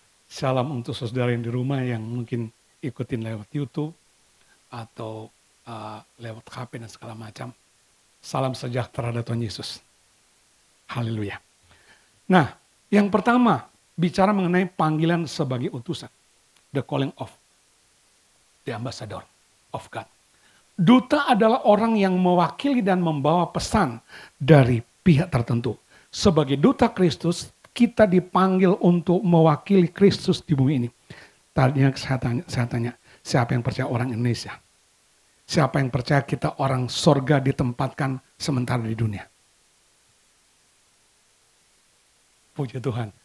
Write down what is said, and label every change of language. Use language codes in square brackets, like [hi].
[id] Salam untuk saudara yang di rumah yang mungkin ikutin lewat YouTube atau lewat HP dan segala macam. Salam sejahtera dari Tuhan Yesus. Haleluya. Nah, yang pertama, bicara mengenai panggilan sebagai utusan. [en] The calling of the ambassador of God. [id] Duta adalah orang yang mewakili dan membawa pesan dari pihak tertentu. Sebagai duta Kristus, kita dipanggil untuk mewakili Kristus di bumi ini. Tadinya saya tanya, siapa yang percaya orang Indonesia? Siapa yang percaya kita orang sorga ditempatkan sementara di dunia? Puji Tuhan,